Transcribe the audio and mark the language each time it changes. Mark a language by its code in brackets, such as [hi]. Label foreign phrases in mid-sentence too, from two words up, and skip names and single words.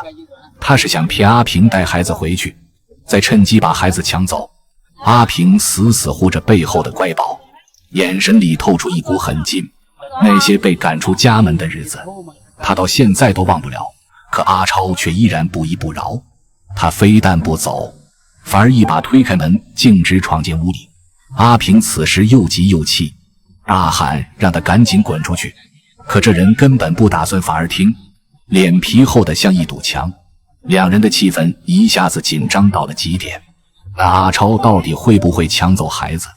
[zh] 他是想騙阿平帶孩子回去，再趁機把孩子搶走。阿平死死護着背後的乖寶，眼神裡透出一股狠勁。那些被趕出家門的日子，他到現在都忘不了。可阿超卻依然不依不饒，他非但不走，反而一把推開門，徑直闖進屋裡。阿平此時又急又氣，大喊讓他趕緊滾出去。可這人根本不打算反而聽，臉皮厚得像一堵牆。兩人的氣氛一下子緊張到了極點。那阿超到底會不會搶走孩子？